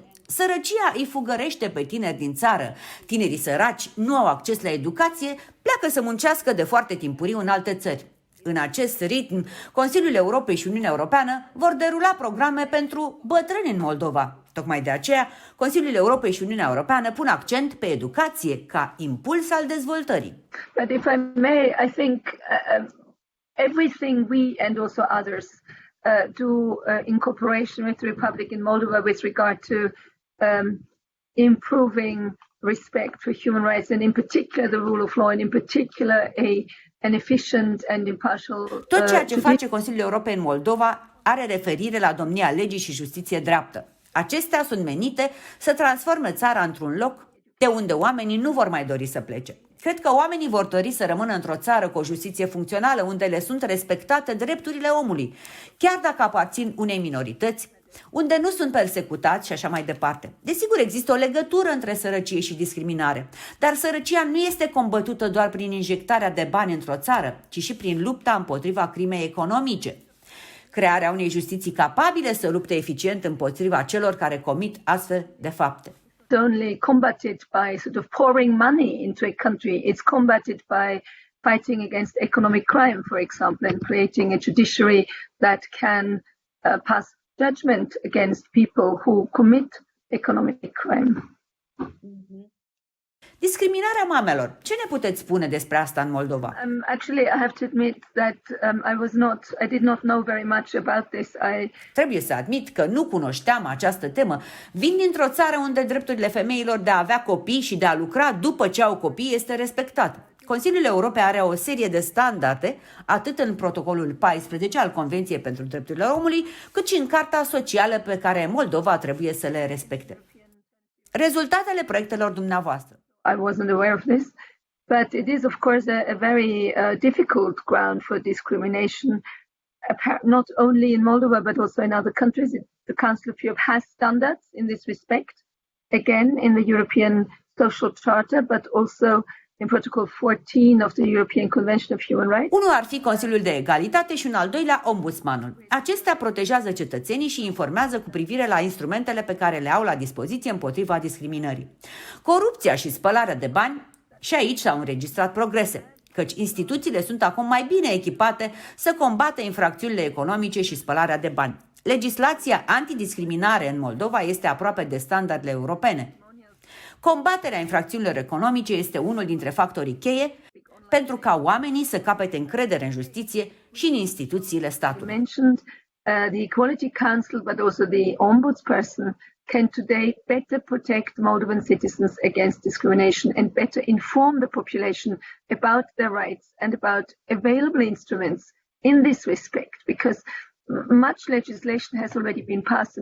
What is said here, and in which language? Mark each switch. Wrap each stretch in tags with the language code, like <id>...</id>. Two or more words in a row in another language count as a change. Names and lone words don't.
<ro>Sărăcia îi fugărește pe tineri din țară. Tinerii săraci nu au acces la educație, pleacă să muncească de foarte timpuriu în alte țări. În acest ritm, Consiliul Europei și Uniunea Europeană vor derula programe pentru bătrâni în Moldova. Tocmai de aceea, Consiliul Europei și Uniunea Europeană pun accent pe educație ca impuls al dezvoltării.</ro> <en>But if I may, I think everything we and also others do in cooperation with the Republic in Moldova with regard to improving respect for human rights and in particular the rule of law and in particular an efficient and impartial</en> <ro>Tot ceea ce face Consiliul Europei în Moldova are referire la domnia legii și justiție dreaptă. Acestea sunt menite să transforme țara într-un loc de unde oamenii nu vor mai dori să plece. Cred că oamenii vor dori să rămână într-o țară cu o justiție funcțională, unde le sunt respectate drepturile omului, chiar dacă aparțin unei minorități, unde nu sunt persecutați și așa mai departe. Desigur, există o legătură între sărăcie și discriminare, dar sărăcia nu este combătută doar prin injectarea de bani într-o țară, ci și prin lupta împotriva crimei economice. Crearea unei justiții capabile să lupte eficient împotriva celor care comit astfel de fapte.</ro> <en>Only combated by sort of pouring money into a country. It's combated by fighting against economic crime, for example, and creating a judiciary that can pass judgment against people who commit economic crime.</en> <ro>Discriminarea mamelor. Ce ne puteți spune despre asta în Moldova?</ro> <en>Actually, I have to admit that I did not know very much about this.</en> <ro>Trebuie să admit că nu cunoșteam această temă. Vin dintr-o țară unde drepturile femeilor de a avea copii și de a lucra după ce au copii este respectat. Consiliul Europei are o serie de standarde, atât în protocolul 14 al Convenției pentru Drepturile Omului, cât și în Carta Socială pe care Moldova trebuie să le respecte. Rezultatele proiectelor dumneavoastră.</ro> <en>I wasn't aware of this, but it is, of course, a very difficult ground for discrimination, not only in Moldova, but also in other countries. The Council of Europe has standards in this respect, again, in the European Social Charter, but also in Protocol 14 of the European Convention of Human Rights.</en> <ro>Unul ar fi Consiliul de Egalitate și un al doilea Ombudsmanul. Acestea protejează cetățenii și informează cu privire la instrumentele pe care le au la dispoziție împotriva discriminării. Corupția și spălarea de bani, și aici s-au înregistrat progrese, căci instituțiile sunt acum mai bine echipate să combată infracțiunile economice și spălarea de bani. Legislația antidiscriminare în Moldova este aproape de standardele europene. Combaterea infracțiunilor economice este unul dintre factorii cheie pentru ca oamenii să capete încredere în justiție și în instituțiile statului.</ro> <en>The Equality Council, but also the Ombudsperson, can today better protect Moldovan citizens against discrimination and better inform the population about their rights and about available instruments in this respect, because much legislation has already been passed.</en>